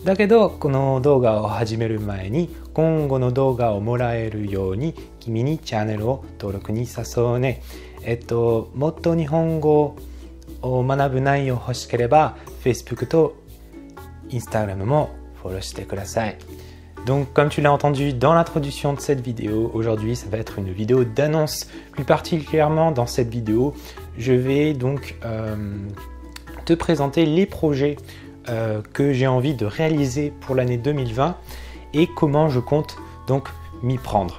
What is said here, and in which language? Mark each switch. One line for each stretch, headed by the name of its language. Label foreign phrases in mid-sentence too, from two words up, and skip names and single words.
Japanese: だけど、この動画を始める前に、今後の動画をもらえるように、君にチャンネルを登録に誘うね。もっと日本語を学ぶ内容欲しければ、Facebook と Instagram もフォローしてください。
French: Donc comme tu l'as entendu dans l'introduction de cette vidéo, aujourd'hui ça va être une vidéo d'annonce. Plus particulièrement dans cette vidéo, je vais donc te présenter les projets que j'ai envie de réaliser pour l'année 2020 et comment je compte donc m'y prendre.